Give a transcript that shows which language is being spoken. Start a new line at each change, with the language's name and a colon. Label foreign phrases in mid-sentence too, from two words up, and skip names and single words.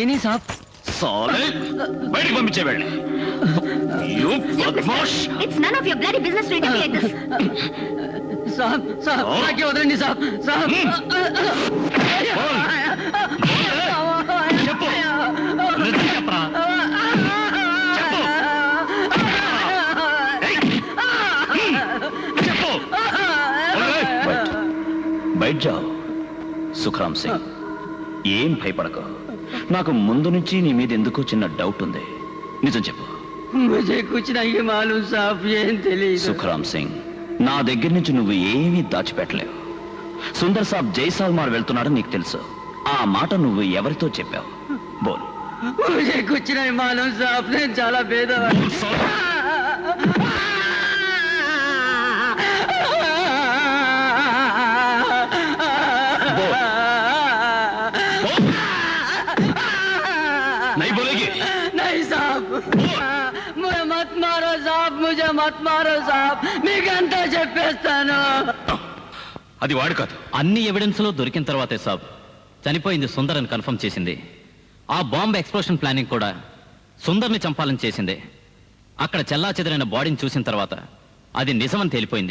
Telugu: నేనే సాబ్. సాలే, బయటికి పంపించే వెళ్ళి.
English: You bad-mosh! It's none of your bloody business to interfere like this.
Telugu: సాబ్ సాబ్ Oh. నాకే వదలండి సాబ్. సాబ్ చెప్పు, నిజం చెప్పరా? చెప్పు. చెప్పు. బయట జావ్. సుఖరామ్ సింగ్, ఏం భయపడకు. నాకు ముందు నుంచి నీ మీద ఎందుకో చిన్న డౌట్ ఉంది, నిజం చెప్పు.
Hindi: ముझे कुछ नहीं मालूम साहब,
Telugu: ఏం తెలియదు. సుఖరామ్ సింగ్, నా దగ్గర నుంచి నువ్వు ఏమీ దాచిపెట్టలేవు. సుందర్ సాబ్ జైసాల్మార్ వెళ్తున్నాడని నీకు తెలుసు. ఆ మాట నువ్వు ఎవరితో చెప్పావు? బోల్.
Hindi: मुझे कुछ नहीं मालूम साहब,
Telugu: నేను చాలా పేదవాడిని.
Hindi: नहीं बोलेगी? नहीं साहब, मुझे मत मारो साहब, मुझे मत मारो साहब,
Telugu: మీకంతా చెప్పేస్తాను. అది వాడు కాదు. అన్ని ఎవిడెన్స్ లో దొరికిన తర్వాతే సాబ్ చనిపోయింది సుందర్ అని కన్ఫర్మ్ చేసింది. ఆ
English: bomb explosion planning
Telugu: కూడా సుందర్ని చంపాలని చేసింది. అక్కడ చెల్లా చెదరైన బాడీని చూసిన తర్వాత అది నిజమని తేలిపోయింది.